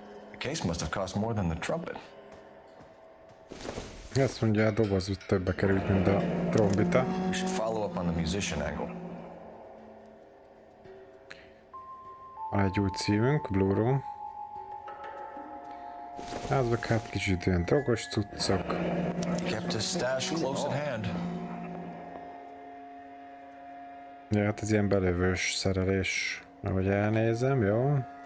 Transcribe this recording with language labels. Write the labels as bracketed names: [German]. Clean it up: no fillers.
[English] The case must have cost more than the trumpet. [Hungarian] Azt mondja, a doboz úgy többe került, mint a trombita. [English] We should follow up on the musician angle. [Hungarian] Van egy új címünk, Blue Room. Házak hát kicsit ilyen drogos cuccok. [English] Kept his stash close at hand. [Hungarian] Ja, hát ez ilyen belövős szerelés, ahogy elnézem, jó?